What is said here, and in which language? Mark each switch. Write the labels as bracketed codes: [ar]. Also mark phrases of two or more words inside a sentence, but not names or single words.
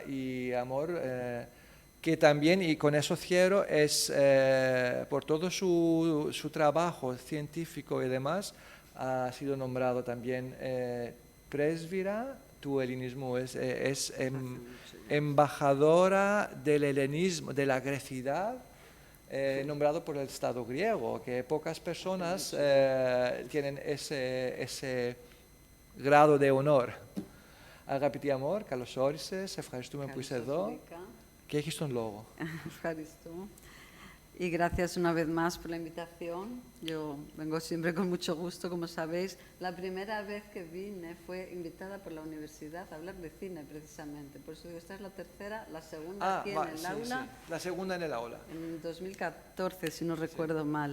[es] Y Amor, que también, y con eso cierro, es por todo su trabajo científico y demás, ha sido nombrado también presbítera tu helenismo, es embajadora del helenismo, de la grecidad, nombrado por el Estado griego, que pocas personas tienen ese grado de honor. [el] Αγαπητοί αμόρ, καλώς όρισες, ευχαριστούμε που είσαι εδώ και έχεις τον λόγο. Ευχαριστώ. [es] Y gracias una vez más por la invitación. Yo vengo siempre con mucho gusto, como sabéis. La primera vez que vine fue invitada por la universidad a hablar de cine, precisamente. Por eso digo, esta es la tercera, la segunda aquí en el aula. Sí. La segunda en el aula. En 2014, si no recuerdo mal.